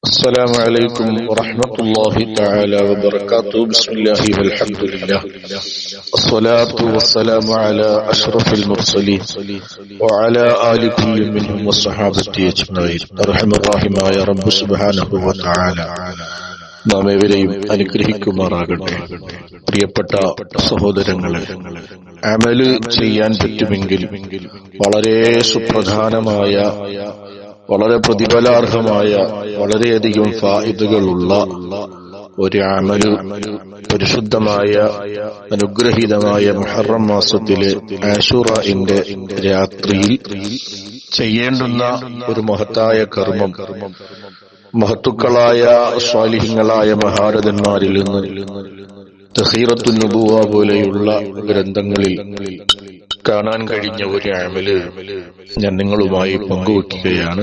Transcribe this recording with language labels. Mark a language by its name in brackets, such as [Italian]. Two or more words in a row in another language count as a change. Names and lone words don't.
[Arabic] السلام عليكم ورحمة الله تعالى وبركاته. بسم الله والحمد لله الصلاة والسلام على أشرف المرسلين وعلى آل كل منهم والصحابة أجمعين. أرحم الراحمين يا رب سبحانه وتعالى [Malayalam] നാം ഏവരെയും അനുഗ്രഹിക്കുമാറാകട്ടെ. പ്രിയപ്പെട്ട സഹോദരങ്ങളെ, അമല് ചെയ്യാൻ പറ്റുമെങ്കിൽ വളരെ സുപ്രധാനമായ, വളരെ പ്രതിഫലാർഹമായ, വളരെയധികം ഫായിദകളുള്ള ഒരു അമല് പരിശുദ്ധമായ അനുഗ്രഹീതമായ മുഹറം മാസത്തിലെ ആശുറയുടെ രാത്രിയിൽ ചെയ്യേണ്ടുന്ന ഒരു മഹത്തായ കർമ്മം മഹത്തുക്കളായ സ്വാലിഹീങ്ങളായ മഹാരഥന്മാരിൽ നിന്ന് തഖീറത്തുൻ നുബുവ പോലെയുള്ള ഗ്രന്ഥങ്ങളിൽ കാണാൻ കഴിഞ്ഞ ഒരു അമല് ഞാൻ നിങ്ങളുമായി പങ്കുവയ്ക്കുകയാണ്.